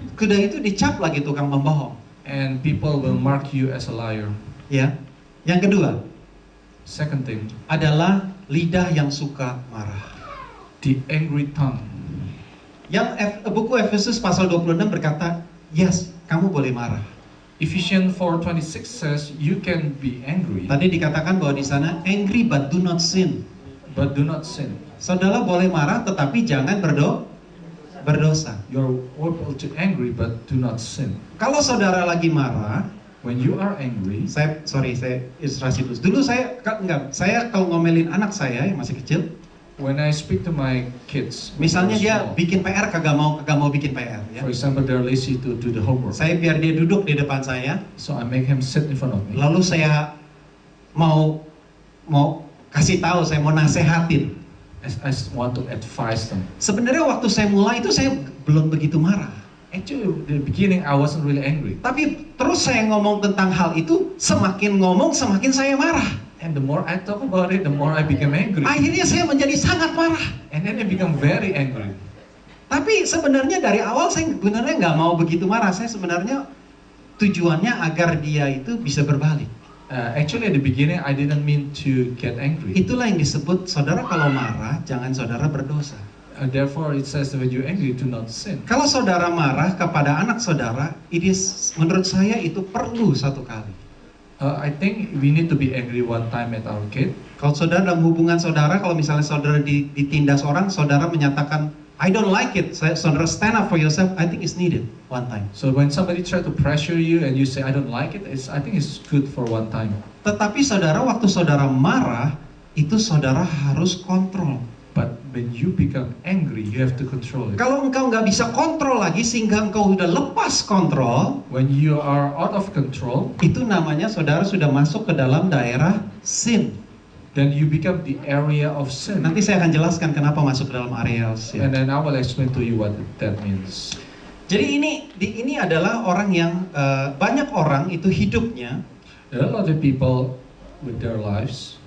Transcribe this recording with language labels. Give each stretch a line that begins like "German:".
Indonesian: kuda itu dicap lagi tukang pembohong.
English: and people will mark you as a liar.
Indonesian: Ya. Yang kedua
English: Second thing,
Indonesian: adalah lidah yang suka marah.
English: the angry tongue.
Indonesian: Yang buku Efesus pasal 26 berkata, yes, kamu boleh marah.
English: Ephesians 4:26 says you can be angry,
Indonesian: Tadi dikatakan bahwa di sana
English: angry but do not sin. but do not sin.
Indonesian: Saudara boleh marah tetapi jangan berdosa.
English: You're able to angry, but do not sin.
Indonesian: Kalau saudara lagi marah,
English: When you are angry,
Indonesian: saya ilustrasi dulu. Dulu saya kalau ngomelin anak saya yang masih kecil,
English: when I speak to my kids,
Indonesian: misalnya
English: who are
Indonesian: dia
English: small,
Indonesian: bikin PR kagak mau bikin PR ya.
English: for example, they're lazy to do the homework,
Indonesian: Saya biar dia duduk di depan saya,
English: so I make him sit in front of me.
Indonesian: lalu saya mau kasih tahu, saya mau nasehatin.
English: I want to advise them.
Indonesian: Sebenarnya waktu saya mulai itu saya belum begitu marah.
English: Actually, the beginning I wasn't really angry,
Indonesian: Tapi terus saya ngomong tentang hal itu, semakin ngomong semakin saya marah.
English: and the more I talk about it, the more I become angry,
Indonesian: Akhirnya saya menjadi sangat marah.
English: and then I become very angry.
Indonesian: Tapi sebenarnya dari awal saya sebenarnya nggak mau begitu marah. Saya sebenarnya tujuannya agar dia itu bisa berbalik.
English: Actually, at the beginning, I didn't mean to get angry.
Indonesian: Itulah yang disebut saudara kalau marah jangan saudara berdosa.
English: Therefore, it says that when you're angry, do not sin.
Indonesian: Kalau saudara marah kepada anak saudara, menurut saya itu perlu satu kali.
English: I think we need to be angry one time at our kid.
Indonesian: Kalau saudara dalam hubungan saudara, kalau misalnya saudara ditindas orang, saudara menyatakan
English: I don't like it. Saudara stand up for yourself. I think it's needed one time. So when somebody try to pressure you and you say I don't like it, I think it's good for one time.
Indonesian: Tetapi saudara waktu saudara marah, itu saudara harus kontrol.
English: But when you become angry, you have to control it.
Indonesian: Kalau engkau nggak bisa kontrol lagi sehingga engkau udah lepas kontrol,
English: When you are out of control,
Indonesian: itu namanya saudara sudah masuk ke dalam daerah sin.
English: then you become the area of sin.
Indonesian: Nanti saya akan jelaskan kenapa masuk ke dalam area sin.
English: And then I will explain to you what that means.
Indonesian: Jadi ini adalah orang yang banyak orang itu hidupnya
English: There are a lot of people with their lives